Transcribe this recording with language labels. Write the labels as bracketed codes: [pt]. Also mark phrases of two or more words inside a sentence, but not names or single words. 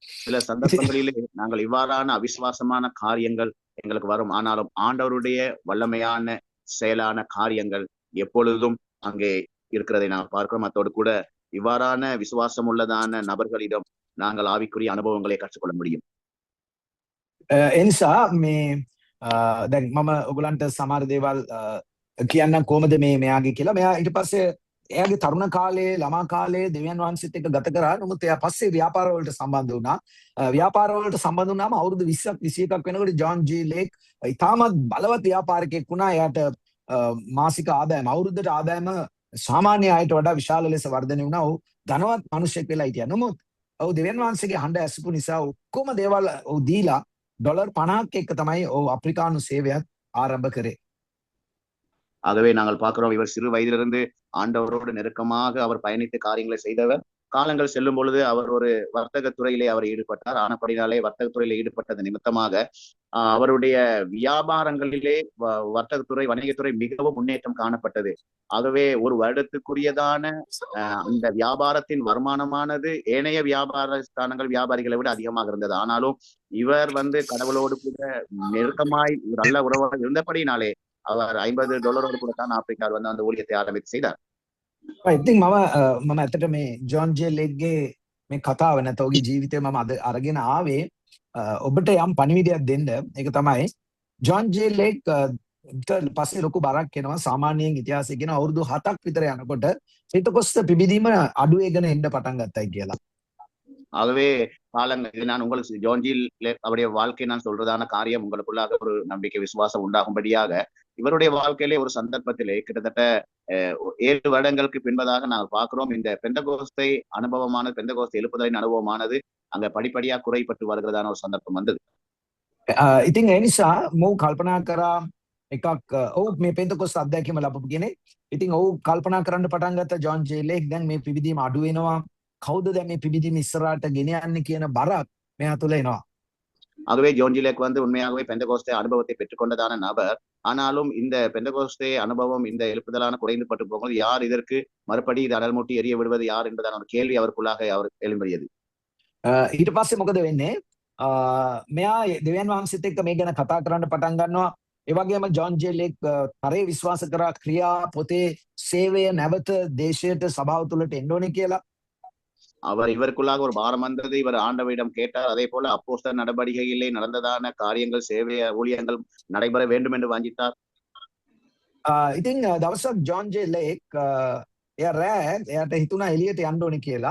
[ta] சில சந்தர்ப்பங்களிலே நாங்கள் இவ்வாறான அவிசுவாசமான காரியங்கள் எங்களுக்கு வரும். ஆனாலும் ஆண்டவருடைய வல்லமையான செயலான காரியங்கள் எப்பொழுதும் அங்கே இருக்கிறதை நாங்கள் பார்க்கிறோம். அத்தோடு கூட இவ்வாறான விசுவாசம் உள்ளதான நபர்களிடம் நாங்கள் ஆவிக்குரிய அனுபவங்களை கற்றுக்கொள்ள முடியும். [si] එනිසා මේ දැන් මම ඔයගලන්ට සමහර දේවල් කියන්නම් කොහොමද මේ මෙයාගේ කියලා. මෙයා ඊට පස්සේ එයාගේ තරුණ කාලේ ළමා කාලේ දෙවියන් වහන්සේත් එක්ක ගත කරා. නමුත් එයා පස්සේ ව්‍යාපාර වලට සම්බන්ධ වුණා. ව්‍යාපාර වලට සම්බන්ධ වුණාම අවුරුදු 20ක් 21ක් වෙනකොට ජොන් ජී ලේක් ඉතාමත් බලවත් ව්‍යාපාරිකයෙක් වුණා. එයාට මාසික ආදායම අවුරුද්දට ආදායම සාමාන්‍ය අයට වඩා විශාල ලෙස වර්ධනය වුණා. ඔහු ධනවත් මිනිසෙක් වෙලා හිටියා. නමුත් ඔහු දෙවියන් වහන්සේගේ හඬ ඇසපු නිසා ඔක්කොම දේවල් ඔහු දීලා ඩොලර් 50ක් එක්ක තමයි ඔහු අප්‍රිකානු සේවයක් ආරම්භ කරේ. [ta] ஆகவே நாங்கள் பார்க்கிறோம், இவர் சிறு வயதிலிருந்து ஆண்டவரோடு நெருக்கமாக அவர் பயணித்த காரியங்களை செய்தவர். காலங்கள் செல்லும் பொழுது அவர் ஒரு வர்த்தக துறையிலே அவர் ஈடுபட்டார். ஆனப்படினாலே வர்த்தக துறையில ஈடுபட்டது நிமித்தமாக அவருடைய வியாபாரங்களிலே வர்த்தகத்துறை வணிகத்துறை மிகவும் முன்னேற்றம் காணப்பட்டது. ஆகவே ஒரு வருடத்துக்குரியதான அந்த வியாபாரத்தின் வருமானமானது ஏனைய வியாபார ஸ்தானங்கள் வியாபாரிகளை விட அதிகமாக இருந்தது. ஆனாலும் இவர் கடவுளோடு கூட நெருக்கமாய் நல்ல உறவாக இருந்தபடினாலே அவர் $50 கூட தான் ஆப்பிரிக்காவில் அந்த ஊழியத்தை ஆரம்பித்து செய்தார். [si] ඉතින් මම ඇත්තට මේ ජොන් ජේ ලේක්ගේ මේ කතාව නැත්නම් ඔහුගේ ජීවිතය මම අද අරගෙන ආවේ ඔබට යම් පණිවිඩයක් දෙන්න. ඒක තමයි ජොන් ජේ ලේක් පස්සේ ලොකු බරක් එනවා. සාමාන්‍යයෙන් ඉතිහාසයේ කියන අවුරුදු 7ක් විතර යනකොට පෙන්තකොස්ත පිබිදීම අඩු වෙගෙන එන්න පටන් ගත්තයි කියලා. [ta] ஆகவே காலங்கள் நான் உங்களுக்கு ஜோன் ஜி லேக் அவருடைய வாழ்க்கை நான் சொல்றதான காரியம் உங்களுக்குள்ளாக ஒரு நம்பிக்கை விசுவாசம் உண்டாகும்படியாக இவருடைய வாழ்க்கையிலே ஒரு சந்தர்ப்பத்திலே கிட்டத்தட்ட 7 வருடங்களுக்கு பின்பதாக நாங்கள் பார்க்கிறோம், இந்த பெந்தகோஸ்தை அனுபவமானது, பெந்தகோஸ்தை எழுப்புதலின் அனுபவமானது அங்க படிப்படியாக குறைப்பட்டு வருகிறதான ஒரு சந்தர்ப்பம் வந்தது. [si] ඉතින් ඒ නිසා මෝ කල්පනා කරා එකක් ඔව් මේ පෙන්තකොස්ත අත්දැකීම ලැබපු කෙනෙක්. ඉතින් ඔව් කල්පනා කරන්න පටන් ගත්ත ජොන් ජේ ලේක් දැන් මේ පිබිදීම අඩු වෙනවා. කවුද දැන් මේ පිබිදීම ඉස්සරහට ගෙන යන්නේ කියන බරක් මෙයා තුළ එනවා. [ta] ஆகவே ஜோன் ஜி லேக் உண்மையாகவே பெந்தகோஸ்தே அனுபவத்தை பெற்றுக்கொண்டதான நபர். ஆனாலும் இந்த பெந்தகோஸ்தே அனுபவம் இந்த எழுப்புதலான குறைந்து பட்டு போகும்போது யார் இதற்கு மறுபடி இது அனல் மூட்டி எரிய விடுவது யார் என்பதான ஒரு கேள்வி அவருக்குள்ளாக அவர் எழும்பியது. [si] ඊට පස්සේ මොකද වෙන්නේ? මෙයා දෙවියන් වහන්සේත් එක්ක මේ ගැන කතා කරන්න පටන් ගන්නවා. ඒ වගේම ජොන් ජේ ලේක් තරේ විශ්වාස කරා ක්‍රියා පොතේ சேவைය නැවත දේශයට සභාව තුළට එන්න ඕනේ කියලා. [ta] அவர் இவருக்குள்ளாக ஒரு பாரம் வந்தது. இவர் ஆண்டவரிடம் கேட்டார். அதே போல அப்போஸ்தலர் நடவடிக்கைகளிலே நடந்ததான காரியங்கள், சேவை ஊழியங்கள் நடைபெற வேண்டும் என்று வாஞ்சித்தார். [si] ඉතින් දවසක් ජොන් ජේ ලේක් එයා රෑ එයාට හිතුණා එළියට යන්න ඕනේ කියලා.